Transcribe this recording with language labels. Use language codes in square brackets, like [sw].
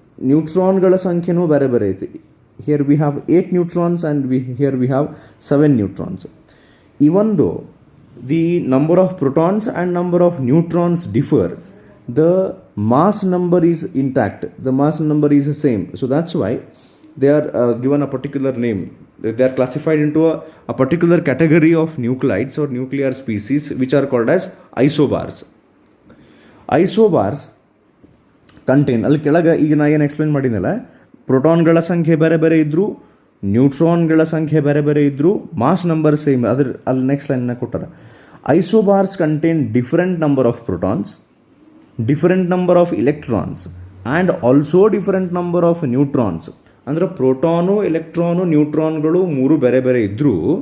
[kn] ನ್ಯೂಟ್ರಾನ್ಗಳ ಸಂಖ್ಯೆನೂ ಬೇರೆ ಬೇರೆ ಐತಿ. [en] Here we have 8 neutrons and here we have 7 neutrons. Even though the number of protons and number of neutrons differ, the mass number is intact, the mass number is the same. So that's why they are given a particular name. They are classified into a particular category of nuclides or nuclear species which are called as isobars. [kn] Isobars contain, ಅಲ್ಲಿ ಕೆಳಗೆ ಈಗ ನಾ ಏನು explain ಮಾಡಿದ್ನಲ್ಲ, ಪ್ರೋಟಾನ್ಗಳ ಸಂಖ್ಯೆ ಬೇರೆ ಬೇರೆ ಇದ್ದರು, ನ್ಯೂಟ್ರಾನ್ಗಳ ಸಂಖ್ಯೆ ಬೇರೆ ಬೇರೆ ಇದ್ದರು, ಮಾಸ್ ನಂಬರ್ ಸೇಮ್. ಅದ್ರ ಅಲ್ಲಿ ನೆಕ್ಸ್ಟ್ ಲೈನ್ನ ಕೊಟ್ಟಾರೆ. [en] Isobars contain different number of protons, different number of electrons and also different number of neutrons. [kn] ಅಂದರೆ ಪ್ರೋಟಾನು, ಎಲೆಕ್ಟ್ರಾನು, ನ್ಯೂಟ್ರಾನ್ಗಳು 3 ಬೇರೆ ಬೇರೆ ಇದ್ದರೂ